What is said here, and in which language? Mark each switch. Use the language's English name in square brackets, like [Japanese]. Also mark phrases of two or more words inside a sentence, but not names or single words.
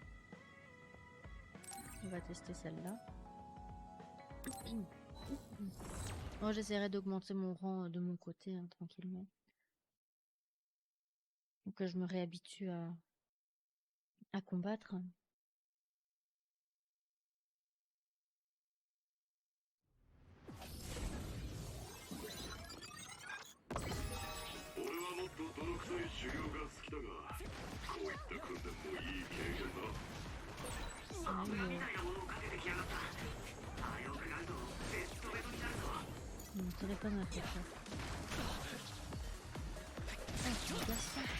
[French] On va tester celle-là. Bon, j'essaierai d'augmenter mon rang de mon côté, hein, tranquillement. Donc que je me réhabitue à combattre. [Japanese] 俺はもっと泥臭い修行が好きだが、こういった訓練もいい経験だ。油みたいなものをかけてきやがった。あれを食らうとベッドベトになるぞ。 [French] Mon téléphone a fait ça. Ah, tu regardes ça.